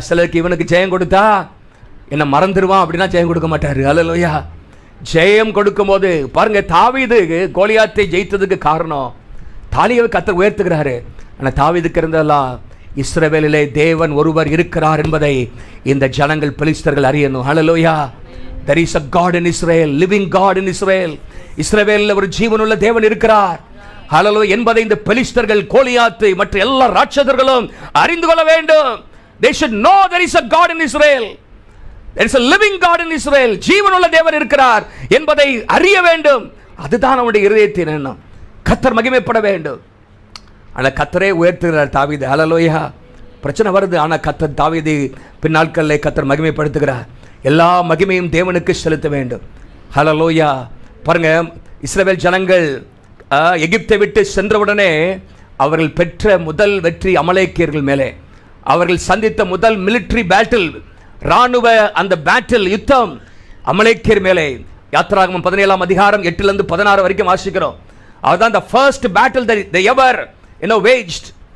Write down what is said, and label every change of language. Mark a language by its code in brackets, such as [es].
[ta] சிலருக்கு இவனுக்கு ஜெயம் கொடுத்தா என்னை மறந்துடுவான் அப்படின்னா ஜெயம் கொடுக்க மாட்டார். ஹல்லேலூயா. ஜெயம் கொடுக்கும் போது பாருங்க, தாவீது கோலியாத்தை ஜெயித்ததுக்கு காரணம் தாலியை கர்த்தர் உயர்த்துகிறாரு. ஆனால் தாவீதுக்கு இருந்ததெல்லாம் இஸ்ரவேலிலே தேவன் ஒருவர் இருக்கிறார் என்பதை இந்த ஜனங்கள் பெலிஸ்தர்கள் அறியணும். ஹல்லேலூயா. [en] There is a God in Israel, living God in Israel. [ta] இஸ்ரவேலில் ஒரு ஜீவனுள்ள தேவன் இருக்கிறார். ஹல்லேலூயா என்பதை இந்த பெலிஸ்தர்கள், கோலியாத்து மற்ற எல்லா ராட்சதர்களும் அறிந்து கொள்ள வேண்டும். [en] They should know there is a God in Israel. There is a living God in Israel. [ta] ஜீவனுள்ள தேவன் இருக்கிறார் என்பதை அறிய வேண்டும். அதுதான் அவனுடைய இருதயத்தின் எண்ணம். கர்த்தர் மகிமைப்பட வேண்டும். ஆனால் கர்த்தரே உயர்த்துகிறார் தாவீது. ஹல்லேலூயா. பிரச்சனை வருது, ஆனால் கர்த்தர் தாவீது பின்னாட்களில் கர்த்தர் மகிமைப்படுத்துகிறார். எல்லா மகிமையும் தேவனுக்கு செலுத்த வேண்டும். ஹல்லேலூயா. பாருங்க, இஸ்ரவேல் ஜனங்கள் எகிப்தை விட்டு சென்றவுடனே அவர்கள் பெற்ற முதல் வெற்றி அமலேக்கியர்கள் மேலே. அவர்கள் சந்தித்த முதல் [en] military battle, [ta] ராணுவ அந்த பேட்டில், யுத்தம் அமலேக்கியர் மேலே. யாத்திராகமம் 17ஆம் அதிகாரம் 8 to 16 வரைக்கும் வாசிக்கிறோம். [en] அதுதான் the first battle that they ever waged.